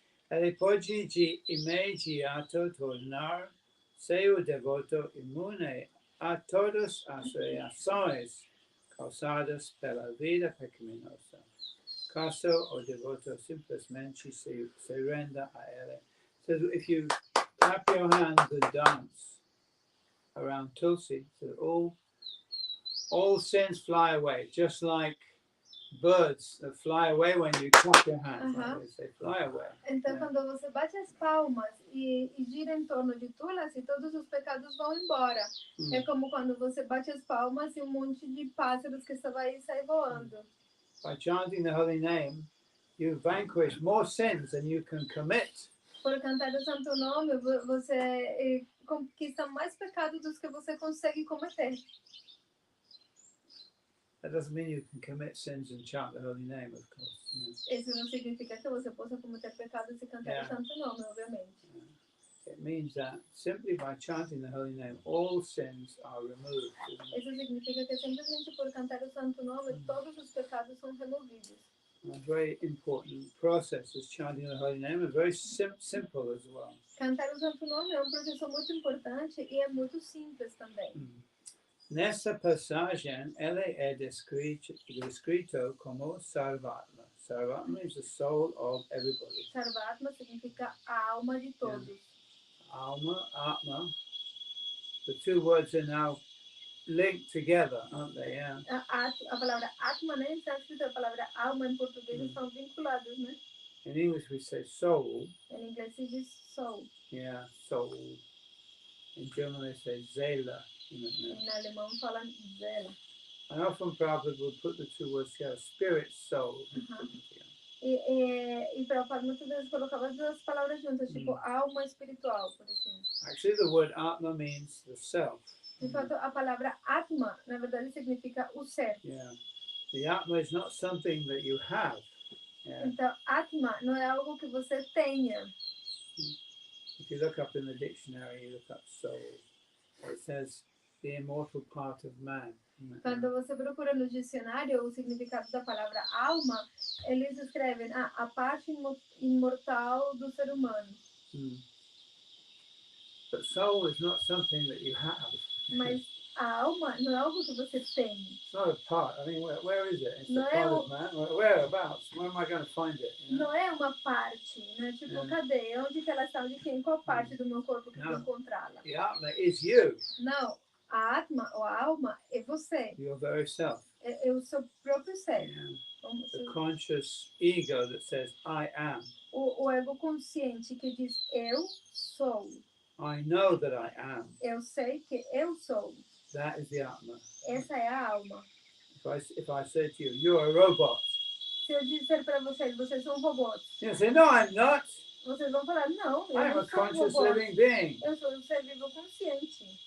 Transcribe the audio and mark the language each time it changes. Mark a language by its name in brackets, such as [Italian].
[Portuguese] Ele pode de imediato tornar-se o devoto imune a todas as reações causadas pela vida pecaminosa. Caso o devoto simplesmente se renda a ele. [English] So if you clap your hands and dance around Tulsi, so all sins fly away, just like birds that fly away when you clap your hands. They fly away. [Portuguese] Então, quando você bate as palmas e gira em torno de Tulasi, todos os pecados vão embora. É como quando você bate as palmas e um monte de pássaros que estavam aí saem voando. [English] By chanting the holy name, you vanquish more sins than you can commit. [Portuguese] Por cantar o santo nome, você conquista mais pecados do que você consegue cometer. [English] That doesn't mean you can commit sins and chant the holy name, of course. [Portuguese] Isso não significa que você possa cometer pecados e cantar o santo nome, obviamente. [English] It means that simply by chanting the holy name, all sins are removed. [Portuguese] Isso significa que simplesmente por cantar o santo nome, todos os pecados são removidos. [English] A very important process is chanting the holy name, and very simple as well. [Portuguese] Cantar o santo nome é processo muito importante e é muito simples também. Nessa passagem, ele é descrito como Sarvatma. [English] Sarvatma is the soul of everybody. [Portuguese] Sarvatma significa a alma de todos. Alma, Atma. [English] The two words are now linked together, aren't they? Yeah. [Portuguese] A palavra Atma, né? Em sânscrito, a palavra alma em português estão vinculados, né? [English] In English we say soul. [Portuguese] Em inglês se diz soul. [English] Yeah, soul. In German they say Seele. [Portuguese] Em alemão falam Seele. [English] And often Prabhupada would put the two words together, spirit, soul. [Portuguese] E Prabhupada muitas vezes colocava as duas palavras juntas, tipo alma espiritual, por exemplo. [English] Actually, the word Atma means the self. [Portuguese] De fato, a palavra Atma, na verdade, significa o ser. [English] Yeah. The Atma is not something that you have. Yeah. [Portuguese] Então, Atma não é algo que você tenha. [English] If you look up in the dictionary, you look up soul. It says the immortal part of man. [Portuguese] Quando você procura no dicionário o significado da palavra alma, eles escrevem a parte imortal do ser humano. [English] But soul is not something that you have. [Portuguese] Mas a alma não é algo que você tem. [English] It's not a part. I mean, where is it? It's [Portuguese] Não [English] a part of man. Whereabouts? Where am I going to find it? You know? [Portuguese] Não é uma parte, né? Tipo, cadê? Onde que ela está? Onde que? Em qual parte do meu corpo que eu vou encontrá-la? [English] The Atma is you. [Portuguese] Não. A Atma, ou a alma, é você. [English] Your very self. [Portuguese] É o seu próprio ser. [English] Yeah. The conscious ego that says, I am. [Portuguese] O ego consciente que diz, eu sou. [English] I know that I am. [Portuguese] Eu sei que eu sou. [English] That is the Atma. [Portuguese] Essa é a alma. [English] If I say to you, you're a robot. [Portuguese] Se eu disser para vocês, vocês são robôs. [English] You say, no, I'm not. [Portuguese] Vocês vão falar, não, eu [English] I'm [Portuguese] não [English] a [Portuguese] sou [English] conscious [Portuguese] robô. [English] living being. [Portuguese] Eu sou um ser vivo consciente.